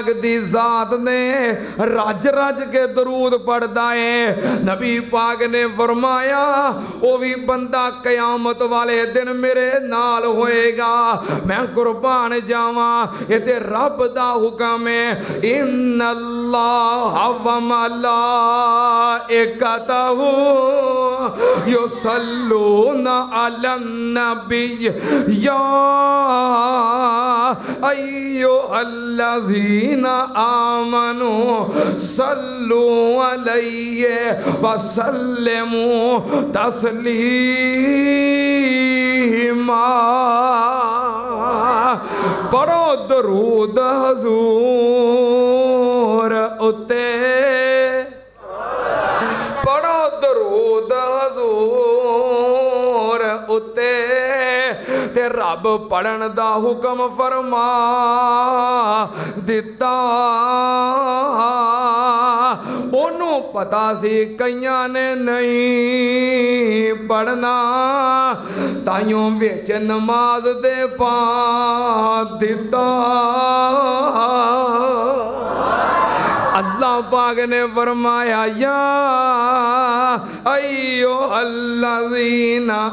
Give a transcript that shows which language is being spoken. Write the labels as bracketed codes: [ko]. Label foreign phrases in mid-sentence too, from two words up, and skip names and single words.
[pa] دی ذات نے رج رج کے درود پڑھدا ہے نبی پاک نے فرمایا او بھی بندہ قیامت والے دن میرے نال ہوئے گا میں قربان جاوا یہ تے رب دا حکم ہے [ar] إن الله و ملائكته يصلون على النبي يا أيها الذين آمنوا صلوا عليه وسلموا تسليما [pa] پڑھو درود حضور اتے پڑھو درود حضور اتے تے رب پڑھن دا حکم فرما دیتا انہوں پتا سی کئیاں نے نہیں پڑھنا تائیوں ویچ نماز دے پا دیتا اللہ پاک نے فرمایا [ar] یا ایوہ الذین